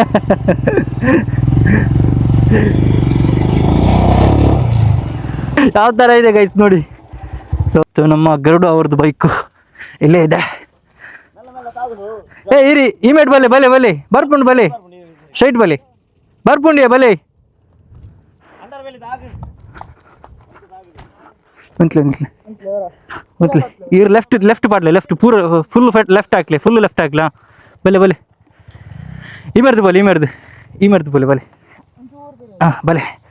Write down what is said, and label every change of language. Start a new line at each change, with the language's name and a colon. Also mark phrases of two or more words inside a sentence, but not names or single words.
Kannada: ಯಾವ ಥರ ಇದೆ ಗೈಸ್ ನೋಡಿ. ಸೊ ನಮ್ಮ ಗರುಡು ಅವ್ರದ್ದು ಬೈಕು ಇಲ್ಲೇ ಇದೆ.
Tulu: ಏ ಇರಿ ಇಮೇಟ್ ಬಲೆ ಬಲೆ ಬಲೆ ಬರ್ಪುಂಡು ಬಲೆ ಸ್ಟ್ರೈಟ್ ಬಲೆ ಬರ್ಪುಂಡಿಯ ಬಲೆ ಮಂತ್ಲೆ ಇವ್ರು ಲೆಫ್ಟ್ ಪಾಡ್ಲೆ ಲೆಫ್ಟ್ ಪೂರ
English: full left
Tulu: ಹಾಕ್ಲಿ
English: full left
Tulu: ಹಾಕ್ಲಾ ಬಲೆ ಬಲೆ ಈ ಮರ್ದು ಬಲೆ ಬಲೆ ಹಾಂ ಬಲೆ